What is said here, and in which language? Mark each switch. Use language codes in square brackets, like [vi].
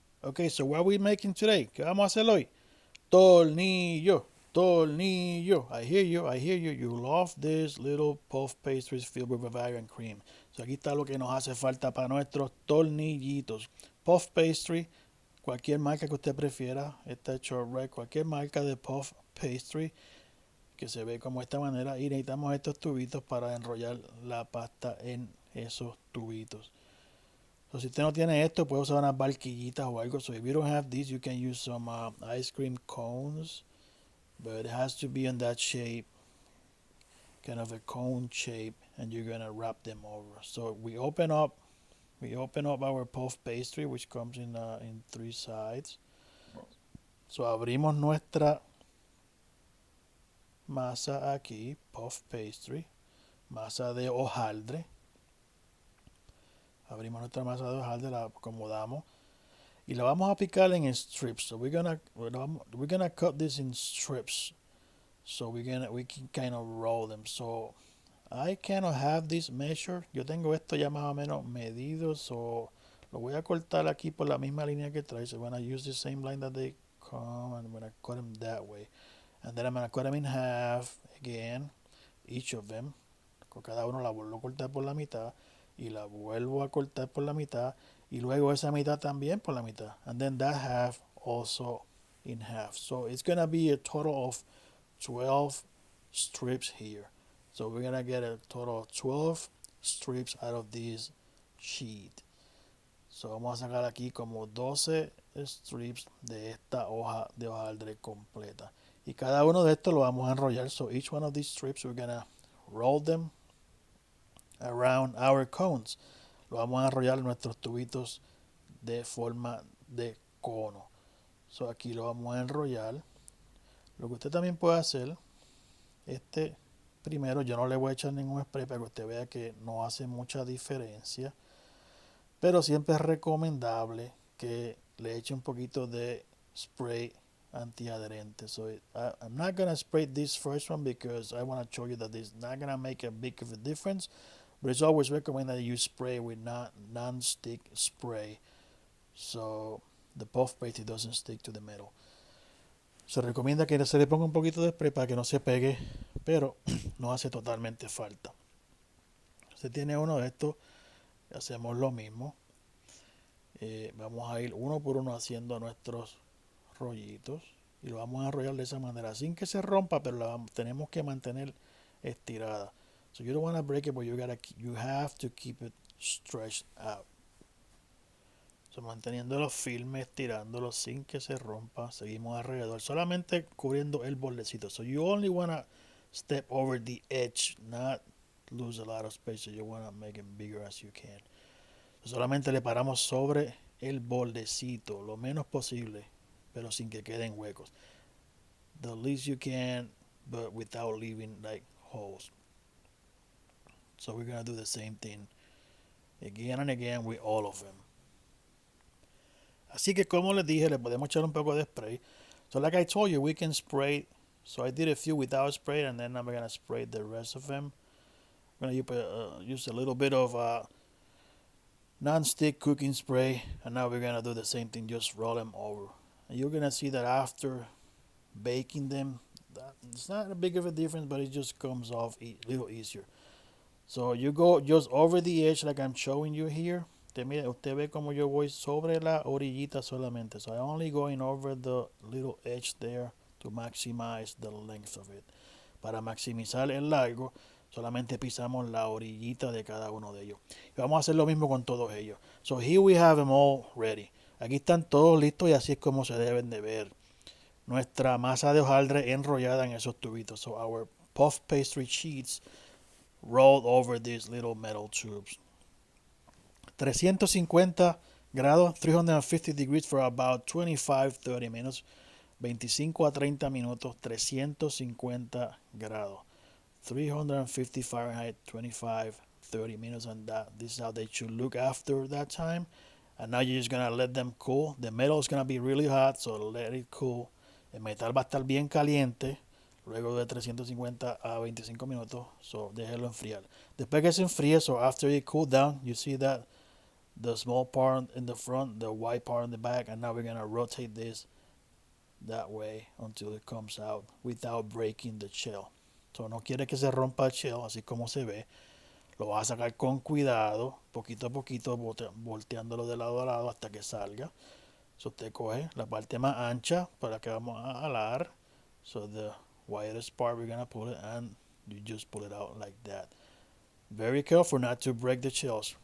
[en] Okay, so what are we making today? [es] ¿Qué vamos a hacer hoy? Tornillo, tornillo. [en] I hear you, I hear you. You love this little puff pastries filled with Bavarian cream. [es] So aquí está lo que nos hace falta para nuestros tornillitos. Puff pastry, cualquier marca que usted prefiera. Esta shortbread, cualquier marca de puff pastry que se ve como esta manera. Y necesitamos estos tubitos para enrollar la pasta en esos tubitos. So, si usted no tiene esto, puede usar unas barquillitas o algo. [en] So if you don't have these, you can use some ice cream cones. But it has to be in that shape, kind of a cone shape, and you're gonna wrap them over. So we open up our puff pastry, which comes in three sides. [es] So abrimos nuestra masa aquí, puff pastry, masa de hojaldre. Abrimos nuestra masa de hojaldre, la acomodamos y la vamos a picar en strips. [en] So we're gonna cut this in strips. So we can kind of roll them. So I kind of have this measure. [es] Yo tengo esto ya más o menos medido. So lo voy a cortar aquí por la misma línea que trae. [en] So I'm gonna use the same line that they come and I'm gonna cut them that way. And then I'm gonna cut them in half again, each of them. [es] Con cada uno la vuelvo a cortar por la mitad y la vuelvo a cortar por la mitad y luego esa mitad también por la mitad. [en] And then that half also in half. So it's gonna be a total of 12 strips here. So we're gonna get a total of 12 strips out of this sheet. [es] So vamos a sacar aquí como 12 strips de esta hoja de hojaldre completa. Y cada uno de estos lo vamos a enrollar. [en] So each one of these strips we're gonna roll them around our cones. [es] Lo vamos a enrollar en nuestros tubitos de forma de cono. So aquí lo vamos a enrollar. Lo que usted también puede hacer, primero yo no le voy a echar ningún spray para que usted vea que no hace mucha diferencia. Pero siempre es recomendable que le eche un poquito de spray antiadherente. [en] So I'm not going to spray this first one because I want to show you that it's not going to make a big of a difference. But it's always recommended that you spray with non-stick spray. So the puff paste doesn't stick to the metal. [es] Se recomienda que se le ponga un poquito de spray para que no se pegue, pero no hace totalmente falta. Si tiene uno de estos, hacemos lo mismo. Vamos a ir uno por uno haciendo nuestros rollitos y lo vamos a enrollar de esa manera sin que se rompa, pero tenemos que mantener estirada. [en] So you don't want to break it, but you have to keep it stretched out. [es] So manteniéndolo firme, estirándolo sin que se rompa, seguimos alrededor, solamente cubriendo el bordecito. [en] So you only want to step over the edge, not lose a lot of space. So you want to make it bigger as you can. [es] Solamente le paramos sobre el bordecito lo menos posible, pero sin que queden huecos. [en] The least you can, but without leaving like holes. So we're gonna do the same thing again and again with all of them. [es] Así que como les dije, le podemos echar un poco de spray. [en] So like I told you, we can spray. So I did a few without spray, and then I'm gonna spray the rest of them. I'm gonna use a little bit of non-stick cooking spray, and now we're gonna do the same thing, just roll them over. And you're gonna see that after baking them, it's not a big of a difference, but it just comes off a little easier. So you go just over the edge like I'm showing you here. [es] Usted ve como yo voy sobre la orillita solamente. [en] So I'm only going over the little edge there to maximize the length of it. [es] Para maximizar el largo, solamente pisamos la orillita de cada uno de ellos. Y vamos a hacer lo mismo con todos ellos. [en] So here we have them all ready. [es] Aquí están todos listos y así es como se deben de ver nuestra masa de hojaldre enrollada en esos tubitos. [en] So our puff pastry sheets rolled over these little metal tubes. [es] 350 grados, [en] 350 degrees for about 25-30 minutes. [es] 25 a 30 minutos, 350 grados. [en] 350 Fahrenheit, 25-30 minutes, and this is how they should look after that time. And now you're just gonna let them cool. The metal is gonna be really hot, so let it cool. [es] El metal va a estar bien caliente luego de 350 a 25 minutos, so déjelo enfriar. Después que se enfríe, [en] so after it cool down, you see that the small part in the front, the white part in the back, and now we're gonna rotate this that way until it comes out without breaking the shell. [es] So no quiere que se rompa el shell, así como se ve. Lo vas a sacar con cuidado, poquito a poquito, volteándolo de lado a lado hasta que salga. So usted coge la parte más ancha para que vamos a alar. [en] So the widest part we're gonna pull it, and you just pull it out like that. Very careful not to break the shells.